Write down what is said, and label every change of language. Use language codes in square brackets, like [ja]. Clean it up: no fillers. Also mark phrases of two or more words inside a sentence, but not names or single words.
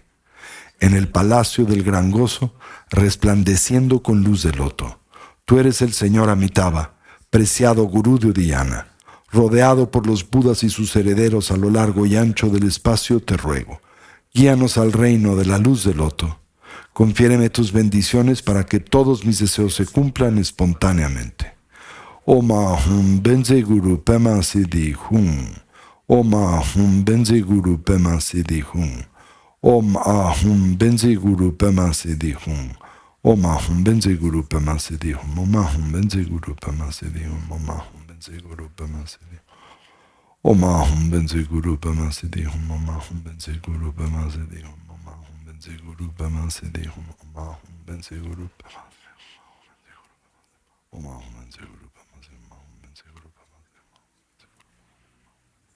[es] En el palacio del gran gozo, resplandeciendo con luz de loto, tú eres el Señor Amitabha, preciado Gurú de Dhyana. Rodeado por los Budas y sus herederos a lo largo y ancho del espacio, te ruego, guíanos al reino de la luz del loto. Confiéreme tus bendiciones para que todos mis deseos se cumplan espontáneamente. [sa] ॐ आःहूँ वज्र गुरु पद्म सिद्धि हूँ. ॐ आःहूँ वज्र गुरु पद्म सिद्धि हूँ. ॐ आःहूँ वज्र गुरु पद्म सिद्धि हूँ. ॐ आःहूँ वज्र गुरु पद्म सिद्धि हूँ ॐ आःहूँ वज्र गुरु पद्म सिद्धि हूँ. ॐ आःहूँ वज्र गुरु पद्म सिद्धि हूँ ॐ आःहूँ वज्र गुरु पद्म सिद्धि हूँ. ॐ आःहूँ वज्र गुरु पद्म सिद्धि हूँ ॐ आःहूँ वज्र गुरु पद्म सिद्धि हूँ. ॐ आःहूँ वज्र गुरु पद्म ॐ आःहूँ वज्र गुरु पद्म सिद्धि हूँ. ॐ आःहूँ वज्र गुरु पद्म सिद्धि हूँ.